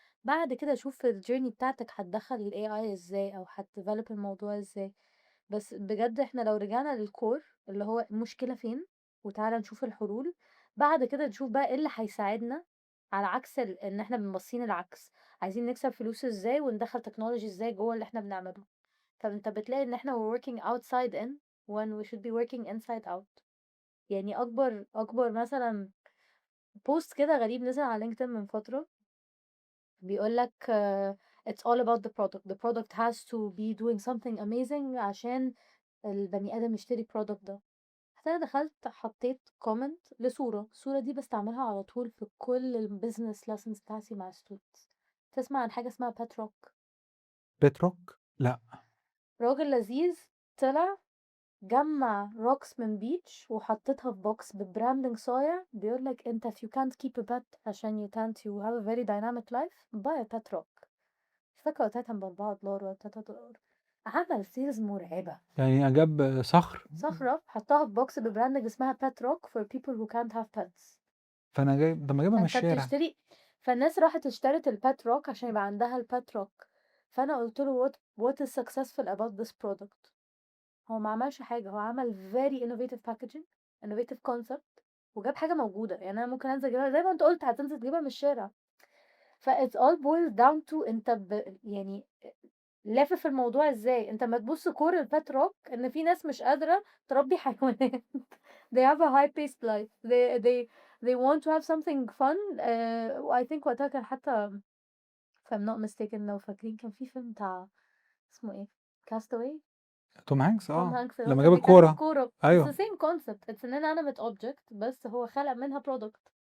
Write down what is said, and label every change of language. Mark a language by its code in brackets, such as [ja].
[ar] بعد كده شوف في الجيرني بتاعتك هتدخل الاي اي ازاي او هتديفلوب الموضوع ازاي. بس بجد احنا لو رجعنا للكور اللي هو المشكله فين، وتعالى نشوف الحلول، بعد كده نشوف بقى ايه اللي هيساعدنا. على عكس ان احنا بنبصين العكس، عايزين نكسب فلوس ازاي وندخل تكنولوجي ازاي جوه اللي احنا بنعمله. فانت بتلاقي ان احنا [en] we're working outside in when we should be working inside out. [ar] يعني اكبر مثلا بوست كده غريب نزل على لينكدين من فترة، بيقولك [en] it's all about the product has to be doing something amazing [ar] عشان البني ادم يشتري البرودكت ده. حتى انا دخلت حطيت كومنت لصورة، الصورة دي بستعملها على طول في كل البيزنس lessons بتاعتي مع students. تسمع عن حاجة اسمها باتروك؟ بتروك؟ لا. راجل لذيذ، طلع جمع روكس من بيتش وحطيتها في بوكس ببراندنج صايع، بيقولك انت [en] if you can't keep a pet عشان you can't you have a very dynamic life buy a pet rock. [ar] مش فاكرة وقتها كان ب4 دولار ولا $3. عمل سيلز مرعبة. يعني اجاب صخر. صخرة حطها في بوكس ببراندنج اسمها [en] pet rock for people who can't have pets. [ar] فانا جاي طب ما اجيبها من فانت الشارع. بتشتري، فالناس راحت اشترت البات روك عشان يبقى عندها البات روك. فانا قلت له [en] what is successful about this product. [ar] هو ما عملش حاجة، هو عمل [en] very innovative packaging innovative concept [ar] وجاب حاجة موجودة. يعني أنا ممكن أنزل أجيبها زي ما أنت قلت هتنزل تجيبها من الشارع. ف [en] it's all boils down to [ar] أنت يعني لافف الموضوع ازاي. انت ما تبص كور البات روك ان في ناس مش قادرة تربي حيوانات. [en] they have a high paced life, they want to have something fun. [ar] و [en] I think [ar] وقتها كان حتى [en] if I'm not mistaken [ar] لو فاكرين كان في فيلم بتاع اسمه ايه castaway. توم هانكس توم هانكس اللي هو لما كان جاب بيكلم الكورة. الكورة. [en] it's the [ar] ايوه. [en] same concept, it's an inanimate object [ar] بس هو خلق منها [en] product.